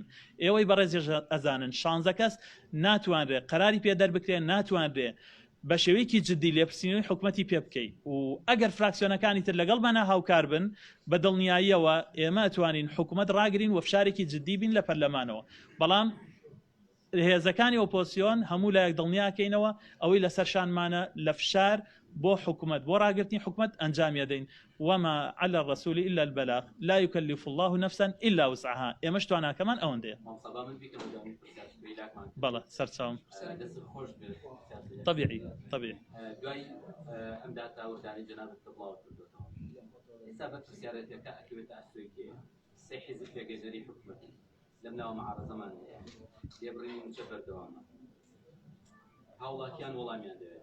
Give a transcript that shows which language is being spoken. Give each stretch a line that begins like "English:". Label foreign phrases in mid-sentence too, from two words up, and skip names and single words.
Central Kurdish: ئێوەی بەڕێزی ئەزانن 16 کەس ناتوانرێت قەراری پێدەر بکرێن، ناتوانرێت بە شێوەیەکی جددی لێپرسینەوەی حکوومەتی پێ بکەیت و ئەگەر فراکسیۆنەکانی تر لەگەڵمانە هاوکار بن بە دڵنیاییەوە ئێمە ئەتوانین حکوومەت ڕاگرین و فشارێکی جددی بین لە پەرلەمانەوە. بەڵام هێزەکانی ئۆپۆسیۆن هەموو لایەک دڵنیاکەینەوە ئەوەی لەسەر شانمانە لە فشار بۆ حکوومەت بۆ ڕاگررتنی حکوومەت ئەنجامی دەین.
Arabic: وما على الرسول إلا البلاغ لا يكلف الله نفسا إلا وسعها.
Central Kurdish: ئێمە تواناکەمان ئەوەندەیە. بەڵێ سەرچاوم طبيعي دوای ئەم داتاوەدانی جەنابەت بڵاو کردوێتەوە. ئێستا بە پرسیارەتەکە ئەکەوێتە ئەسوێکێ سێ حیزب پێگەشتەری حکوومەتی لەم ناوە مەعارەزەمان لێبڕینی موچە بەردەوامە هاوڵاتیان وەڵامیان دەوێت.